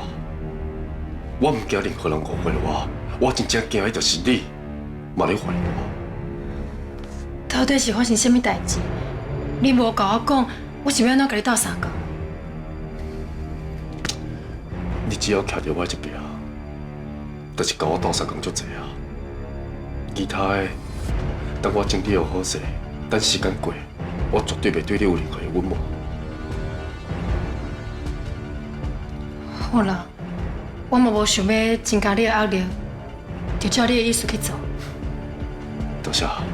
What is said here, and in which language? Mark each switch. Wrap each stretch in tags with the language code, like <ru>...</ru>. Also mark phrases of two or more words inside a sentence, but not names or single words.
<nan>我唔惊任何人误会我真正惊的就是你，嘛咧怀疑我。到底是发生什么代志？你无甲我讲，我是要安怎甲你斗相共？你只要徛伫我这边，就是甲我斗相共足济啊。其他的。等我整理好势，等时间过，我绝对袂对你有任何的隐瞒。好啦，我嘛无想要增加你的压力，就照你的意思去做。多谢。</nan>